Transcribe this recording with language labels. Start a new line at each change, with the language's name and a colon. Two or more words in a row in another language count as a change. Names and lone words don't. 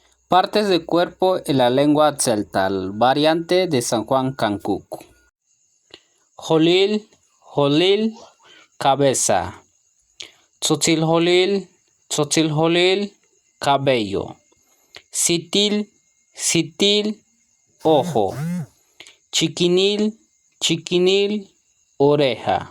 Spanish: Partes del cuerpo en la lengua tzeltal, variante de San Juan Cancuco.
Tzeltal: Jolil, jolil, cabeza. Tzotziljolil, tzotziljolil, cabello. Sitil, sitil, ojo. Chiquinil, chiquinil, oreja.